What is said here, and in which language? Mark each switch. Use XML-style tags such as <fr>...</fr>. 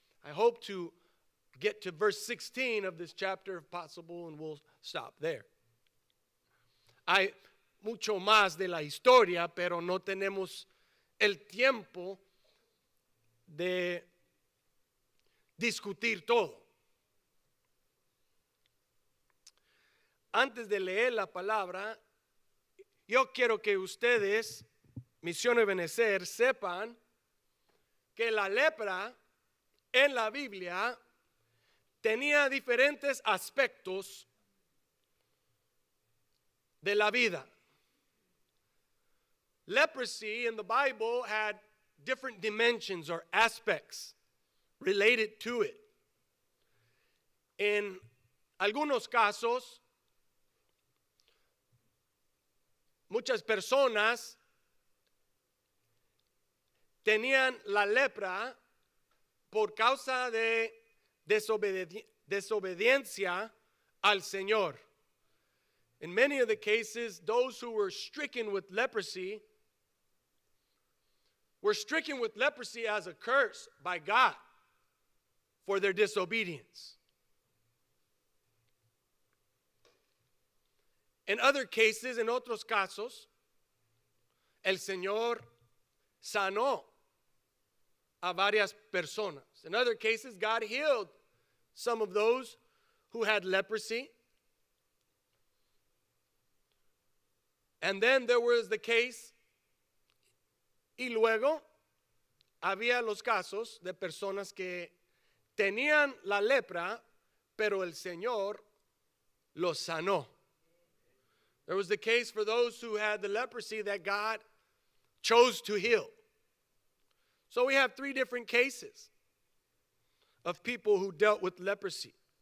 <en>I hope to get to verse 16 of this chapter if possible, and we'll stop there.</en> <es>Hay mucho más de la historia, pero no tenemos el tiempo de discutir todo. Antes de leer la palabra, yo quiero que ustedes, Misión Ebenecer, sepan que la lepra en la Biblia tenía diferentes aspectos de la vida.</es> <en>Leprosy in the Bible had different dimensions or aspects related to it.</en> <es>En algunos casos, muchas personas tenían la lepra por causa de desobediencia al Señor.</es> <en>In many of the cases, those who were stricken with leprosy were stricken with leprosy as a curse by God for their disobedience. In other cases,</en> <es>en otros casos, el Señor sanó a varias personas.</es> <en>In other cases, God healed some of those who had leprosy. And then there was the case,</en> <es>y luego había los casos de personas que tenían la lepra, pero el Señor los sanó.</es> <en>There was the case for those who had the leprosy that God chose to heal. So we have three different cases of people who dealt with leprosy.</en>